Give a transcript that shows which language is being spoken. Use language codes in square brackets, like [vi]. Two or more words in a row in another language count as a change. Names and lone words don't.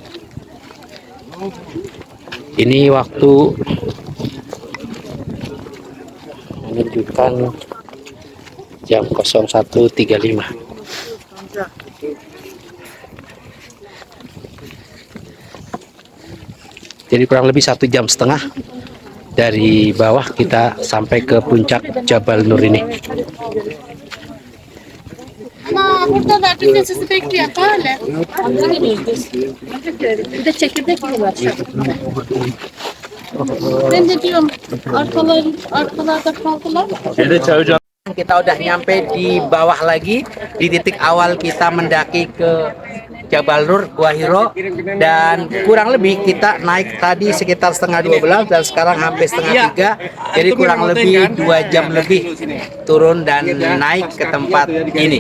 [id] Ini waktu menunjukkan jam 01.35. Jadi kurang lebih 1,5 jam dari bawah kita sampai ke puncak Jabal Nur ini. [tr] Ana burada da bir de sizi bekliyor hala. Bir de çekirdek mi var? Ben de diyorum arkalarda kaldılar. [id] Kita udah nyampe di bawah lagi, di titik awal kita mendaki ke Jabal Nur, Gua Hiro, dan kurang lebih kita naik tadi sekitar setengah 12 dan sekarang hampir setengah 3, jadi kurang lebih 2 jam lebih turun dan naik ke tempat ini.